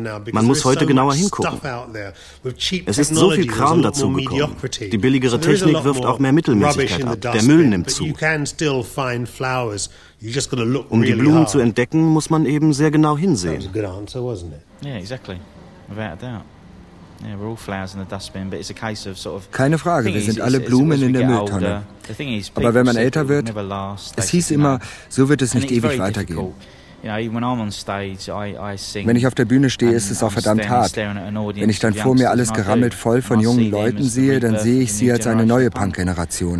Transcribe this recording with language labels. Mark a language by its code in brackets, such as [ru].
[de] Man muss heute genauer hingucken. Es ist so viel Kram dazu gekommen. Die billigere Technik wirft auch mehr Mittelmäßigkeit ab. Der Müll nimmt zu. Um die Blumen zu entdecken, muss man eben sehr genau hinsehen. [en] Yeah, exactly. Without a doubt. Yeah, we're all flowers in the dustbin, but it's a case of sort of. [de] Keine Frage, wir sind alle Blumen in der Mülltonne. Aber wenn man älter wird, es hieß immer, so wird es nicht ewig weitergehen. Wenn ich auf der Bühne stehe, ist es auch verdammt hart. Wenn ich dann vor mir alles gerammelt voll von jungen Leuten sehe, dann sehe ich sie als eine neue Punk-Generation.